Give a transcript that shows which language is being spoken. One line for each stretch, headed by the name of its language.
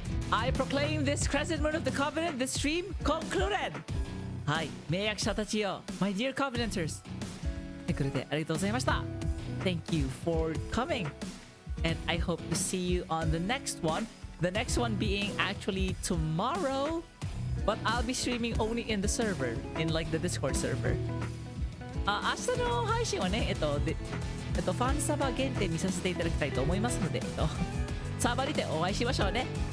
English: I proclaim this crescent moon of the covenant, the stream concluded.
Japanese: はい、迷惑者たちよ、
English: my dear covenanters。
Japanese: 来てくれてありがとうございました。
English: Thank you for coming, and I hope to see you on the next one. The next one being actually tomorrow, but I'll be streaming only in the server, in like the Discord server.
Japanese: 明日の配信はね、ファンサバ限定にさせていただきたいと思いますので、サーバーにてお会いしましょうね。